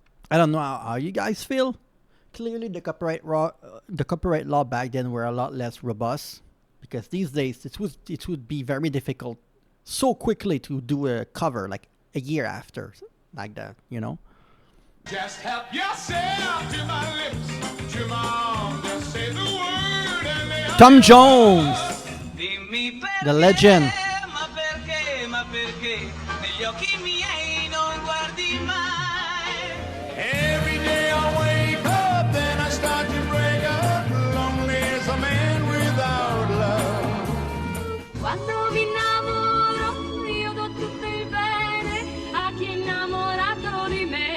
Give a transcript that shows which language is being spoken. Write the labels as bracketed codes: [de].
[en] I don't know how you guys feel. Clearly, the copyright law back then were a lot less robust, because these days it would be very difficult so quickly to do a cover like a year after, like that, you know. Just help yourself to my lips, to my arms, just say the word and they Tom Jones, [it] Dimmi perché, [en] the legend. [it] ma perché negli occhi miei non guardi mai? [en] Every day I wake up, then I start to break up. Lonely as a man without love. [it] Quando mi innamoro, io do tutto il bene a chi è innamorato di me.